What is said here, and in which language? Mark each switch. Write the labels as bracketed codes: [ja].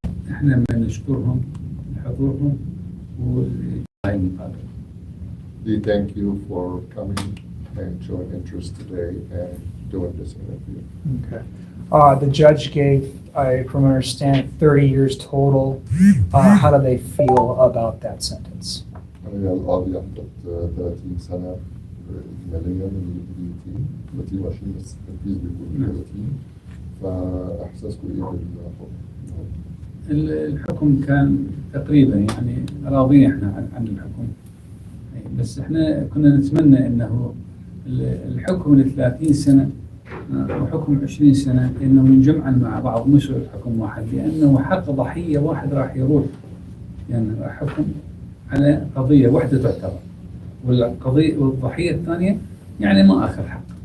[ar] احنا بنشكرهم لحضورهم وهاي المقابلة. [en] We thank you for coming and showing interest today and doing this interview. Okay. The judge gave, from what I understand, 30 years total. How do they feel about that sentence? [ar] أنا القاضي أعطت 30 سنة إجمالية من 30 بس التنفيذ بيكون 30 فإحساسكم إيه بالحكم؟ الحكم كان تقريبا يعني راضين احنا عن الحكم، بس احنا كنا نتمنى انه الحكم ل 30 سنة وحكم 20 سنة انه ينجمعا مع بعض مش حكم واحد، لانه حق ضحية واحد راح يروح، يعني حكم على قضية واحدة تعتبر، والقضية والضحية الثانية يعني ما أخذ حق.